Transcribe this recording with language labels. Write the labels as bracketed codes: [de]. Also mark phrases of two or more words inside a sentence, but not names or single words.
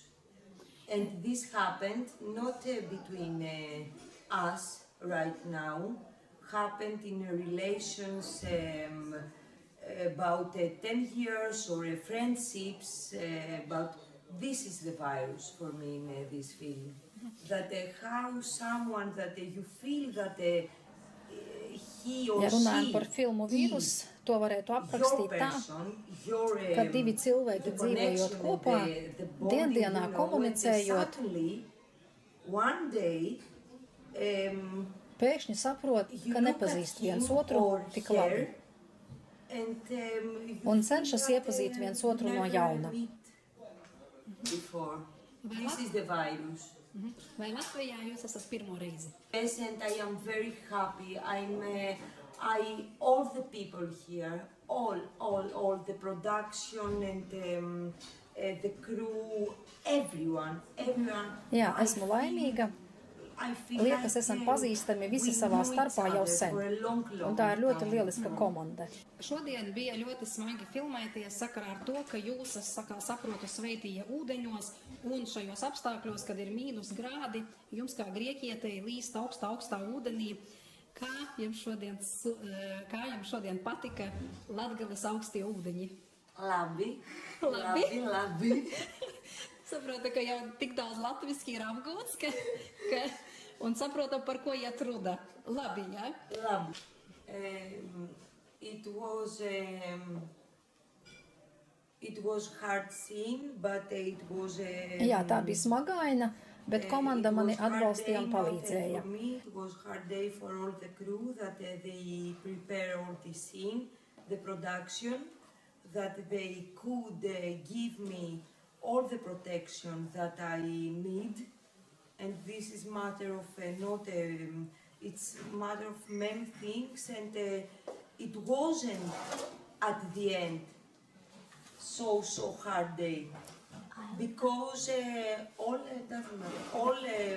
[en] And this happened not between us right now, happened in relations about 10 years or friendships, about this is the virus for me in this film. That how someone that you feel that he or [lv] Ja runājam [en] she [lv] par filmu vīrus, to varētu aprakstīt tā, ka divi cilvēki dzīvojot kopā, diendienā komunicējot, pēkšņi saprot, ka nepazīst viens otru tik labi un cenšas iepazīt viens otru no jauna. [en] This is the virus. [lv] Vai Latvijā jūs esat pirmo reizi? [en] Yes, and I am very happy. All the people here, all the production and the crew, everyone. [lv] Jā, esmu laimīga. Liekas, esam pazīstami visi savā starpā jau sen, un tā ir ļoti lieliska komanda. Šodien bija ļoti smagi filmēties sakarā ar to, ka jūs, saprotu, sveitīja ūdeņos un šajos apstākļos, kad ir mīnus grādi, jums kā grieķietei līst augstā ūdenī. Kā jums šodien patika Latgales augstie ūdeņi? Labi. Saprotu, ka jau tik daudz latviski ir apgūts, un saprotam, par ko iet runa. Labi, jā? Labi. [en] It was hard scene, but it was... [lv] Jā, tā bija smagaina, bet komanda mani atbalstīja un palīdzēja. [en] For me, it was hard day for all the crew that they prepare all the scene, the production, that they could give me all the protection that I need, and this is matter of it's matter of many things, and it wasn't at the end so hard day, because all doesn't matter.